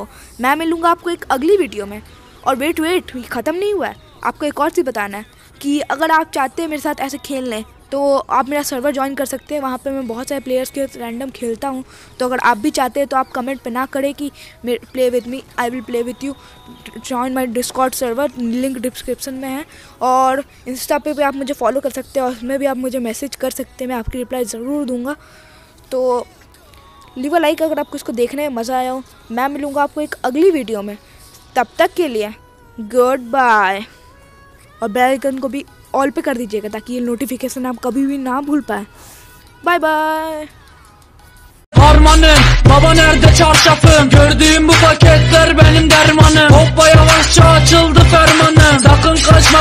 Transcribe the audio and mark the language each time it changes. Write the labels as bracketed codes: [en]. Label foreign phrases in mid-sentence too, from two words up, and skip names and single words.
[hi] मैं मिलूँगा आपको एक अगली वीडियो में। और वेट ख़त्म नहीं हुआ है, आपको एक और चीज़ बताना है कि अगर आप चाहते हैं मेरे साथ ऐसे खेल लें तो आप मेरा [en] server join [hi] कर सकते हैं, वहाँ पे मैं बहुत सारे प्लेयर्स के रैंडम खेलता हूँ। तो अगर आप भी चाहते हैं तो आप कमेंट पे ना करें कि [en] play with me, I will play with you, join my Discord server, link description [hi] में है। और इंस्टा पे भी आप मुझे फॉलो कर सकते हैं और उसमें भी आप मुझे मैसेज कर सकते हैं, मैं आपकी रिप्लाई ज़रूर दूँगा। तो [en] leave a like [hi] अगर आपको इसको देखने में मज़ा आया हो। मैं मिलूँगा आपको एक अगली वीडियो में, तब तक के लिए [en] good bye. [hi] और [en] bell icon [hi] को भी ऑल पे कर दीजिएगा ताकि ये नोटिफिकेशन आप कभी भी ना भूल पाए। [en] bye bye. [tr] Harmanım, baba nerede çarşafım? Gördüğüm bu paketler benim dermanım. Hoppa yavaşça açıldı fermanım. Sakın kaçma.